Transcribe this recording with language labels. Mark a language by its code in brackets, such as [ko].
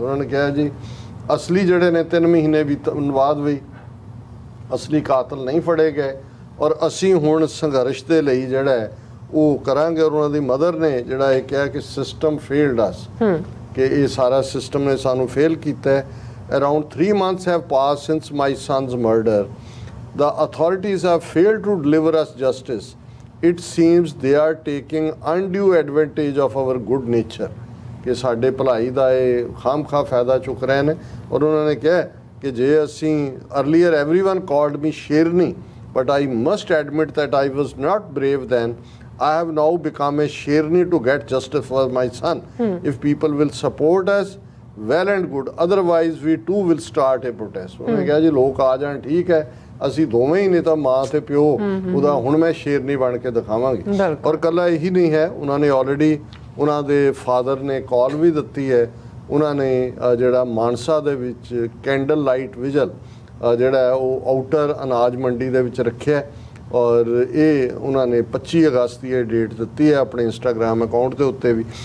[pa] ਉਹਨਾਂ ਨੇ ਕਿਹਾ ਜੀ ਅਸਲੀ ਜਿਹੜੇ ਨੇ 3 ਮਹੀਨੇ ਬੀਤਣ ਬਾਅਦ ਵੀ ਅਸਲੀ ਕਾਤਲ ਨਹੀਂ ਫੜੇ ਗਏ ਔਰ ਅਸੀਂ ਹੁਣ ਸੰਘਰਸ਼ ਦੇ ਲਈ ਜਿਹੜਾ ਹੈ ਉਹ ਕਰਾਂਗੇ। ਔਰ ਉਹਨਾਂ ਦੀ ਮਦਰ ਨੇ ਜਿਹੜਾ ਇਹ ਕਿਹਾ ਕਿ [en] system failed us, [pa] ਕਿ ਇਹ ਸਾਰਾ ਸਿਸਟਮ ਨੇ ਸਾਨੂੰ ਫੇਲ ਕੀਤਾ ਹੈ। [en] Around 3 months have passed since my son's murder. The authorities have failed to deliver us justice. It seems they are taking undue advantage of our good nature. [pa] ਕਿ ਸਾਡੇ ਭਲਾਈ ਦਾ ਇਹ ਖਾਮਖਾ ਫਾਇਦਾ ਚੁੱਕ ਰਹੇ ਨੇ। ਔਰ ਉਹਨਾਂ ਨੇ ਕਿਹਾ ਕਿ ਜੇ ਅਸੀਂ [en] earlier everyone called me Sherni, but I must admit that I was not brave then. I have now become a Sherni to get justice for my son. If people will support us, well and good, otherwise we too will start a protest. [pa] ਉਹਨੇ ਕਿਹਾ ਜੀ ਲੋਕ ਆ ਜਾਣ ਠੀਕ ਹੈ, ਅਸੀਂ ਦੋਵੇਂ ਹੀ, ਨਹੀਂ ਤਾਂ ਮਾਂ ਤੇ ਪਿਓ ਉਹਦਾ ਹੁਣ ਮੈਂ ਸ਼ੇਰਨੀ ਬਣ ਕੇ ਦਿਖਾਵਾਂਗੇ। ਔਰ ਕੱਲਾ ਇਹੀ ਨਹੀਂ ਹੈ, ਉਹਨਾਂ ਨੇ ਆਲਰੇਡੀ ਉਹਨਾਂ ਦੇ ਫਾਦਰ ਨੇ ਕਾਲ ਵੀ ਦਿੱਤੀ ਹੈ। ਉਹਨਾਂ ਨੇ ਜਿਹੜਾ ਮਾਨਸਾ ਦੇ ਵਿੱਚ ਕੈਂਡਲ ਲਾਈਟ ਵਿਜਲ ਜਿਹੜਾ ਉਹ ਆਊਟਰ ਅਨਾਜ ਮੰਡੀ ਦੇ ਵਿੱਚ ਰੱਖਿਆ ਔਰ ਇਹ ਉਹਨਾਂ ਨੇ 25 ਅਗਸਤ ਦੀ ਇਹ ਡੇਟ ਦਿੱਤੀ ਹੈ ਆਪਣੇ ਇੰਸਟਾਗ੍ਰਾਮ ਅਕਾਊਂਟ ਦੇ ਉੱਤੇ ਵੀ।